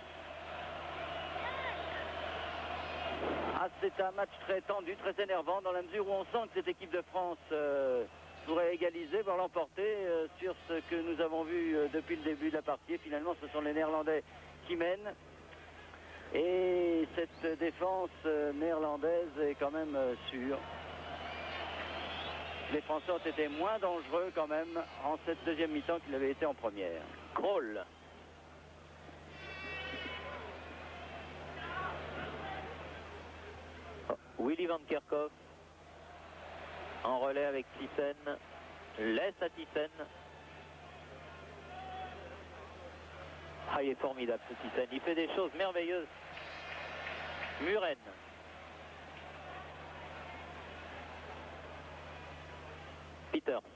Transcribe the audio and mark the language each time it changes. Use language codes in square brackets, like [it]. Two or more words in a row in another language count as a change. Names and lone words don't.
[fr] C'est un match très tendu, très énervant dans la mesure où on sent que cette équipe de France pourrait égaliser, voire l'emporter sur ce que nous avons vu depuis le début de la partie. Et finalement, ce sont les Néerlandais qui mènent. Et cette défense néerlandaise est quand même sûre. Les Français ont été moins dangereux quand même en cette deuxième mi-temps qu'ils avaient été en première. Krol. Willy Van Kerkhoff en relais avec Thyssen. Laisse à Thyssen. Il est formidable ce Thyssen. Il fait des choses merveilleuses. Muren. Peters.